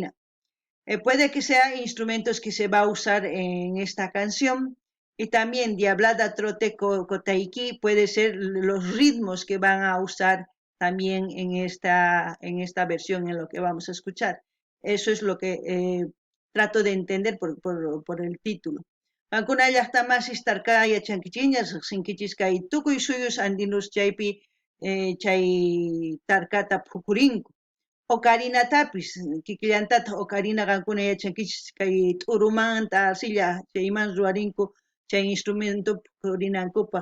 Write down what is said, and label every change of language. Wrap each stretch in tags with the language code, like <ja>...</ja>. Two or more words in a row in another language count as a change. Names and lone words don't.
<es>Puede que sean instrumentos que se va a usar en esta canción, Y también Diablada Trote Kotaiki puede ser los ritmos que van a usar también en esta versión, en lo que vamos a escuchar. Eso es lo que trato de entender por el título.</es> <qu>Ancuna llaqta masis tarka yachankichiñas sinkichis kay tukuy suyus andinos chaypi chay tarkata phukurinku. Ocarinatapis kikillantata ocarina qankuna yachankichis kay t'urumanta silla chayman ruwarinku chay instrumento purinankupaq.</qu>